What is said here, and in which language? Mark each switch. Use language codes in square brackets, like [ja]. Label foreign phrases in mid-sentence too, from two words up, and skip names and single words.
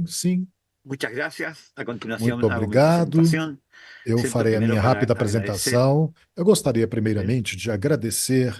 [pt] Sim. [es] Muchas gracias. A continuación [pt] Muito [es] hago mi [pt] obrigado. [es] presentación. [pt] Eu [es] Siento [pt] farei a [es] primero [pt] minha [es] para [pt] rápida [es] agradecer. [pt] apresentação. Eu gostaria primeiramente de agradecer